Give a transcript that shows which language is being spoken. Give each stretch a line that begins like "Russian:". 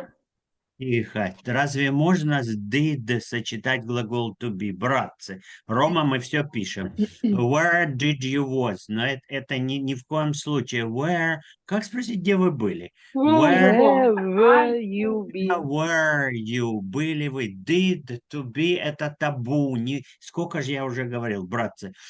English: was.
Russian: Тихо. Разве можно с did сочетать глагол to be, братцы? Рома, мы все пишем.
English: Where did you was?
Russian: Но это ни в коем случае. Where... Как спросить, где вы были?
English: Where Where were you been? were you?
Russian: Были вы? Did to be это табу. Сколько же я уже говорил, братцы?